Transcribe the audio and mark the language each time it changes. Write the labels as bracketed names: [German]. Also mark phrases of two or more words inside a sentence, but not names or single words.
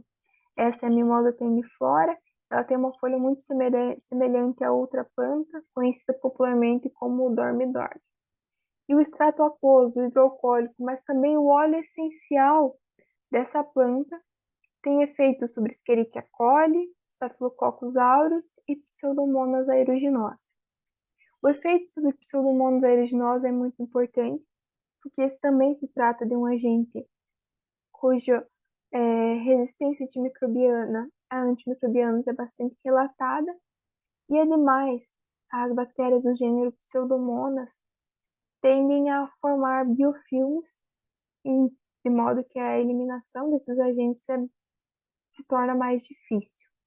[Portuguese] Essa é a Mimosa tenuiflora, ela tem uma folha muito semelhante a outra planta, conhecida popularmente como dorme-dorme. E o extrato aquoso, o hidroalcoólico, mas também o óleo essencial dessa planta tem efeitos sobre Escherichia coli, Staphylococcus aureus e Pseudomonas aeruginosa. O efeito sobre Pseudomonas aeruginosa é muito importante, porque esse também se trata de um agente cuja resistência a antimicrobianos é bastante relatada, e ademais, as bactérias do gênero Pseudomonas tendem a formar biofilmes, de modo que a eliminação desses agentes se torna mais difícil.